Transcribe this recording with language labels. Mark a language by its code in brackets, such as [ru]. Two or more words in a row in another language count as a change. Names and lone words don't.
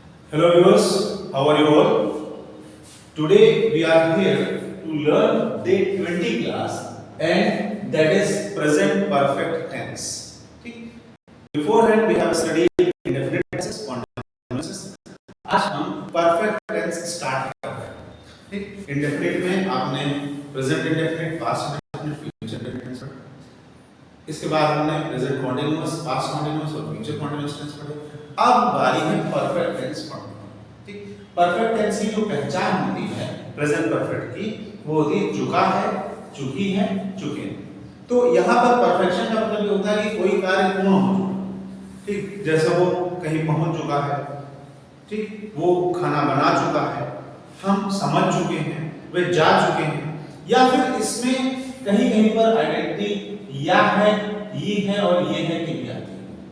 [en] Hello viewers, how are you all? Today we are here to learn day 20 class and that is present perfect tense. Okay? Beforehand we have studied indefinite tenses, continuous. [hi] आज हम [en] perfect tense start [hi] कर रहे हैं. ठीक? Indefinite में आपने [en] present indefinite, past indefinite, future indefinite [hi] पढ़ा. इसके बाद हमने [en] present continuous, past continuous [hi] और [en] future continuous tense [hi] पढ़े. अब बारी है [en] perfect tense [hi] पढ़ने की. ठीक, [en] perfect tense [hi] की जो पहचान होती है [en] present perfect [hi] की वो होती है चुका है, चुकी है, चुके. तो यहाँ पर परफेक्शन का मतलब ये होता है कि कोई कार्य पूर्ण हो चुका. ठीक, जैसे वो कहीं पहुंच चुका है, ठीक, वो खाना बना चुका है, हम समझ चुके हैं, वे जा चुके हैं, या फिर इसमें कहीं कहीं पर आइडेंटिटी या है, ये है और ये है की भी आती है.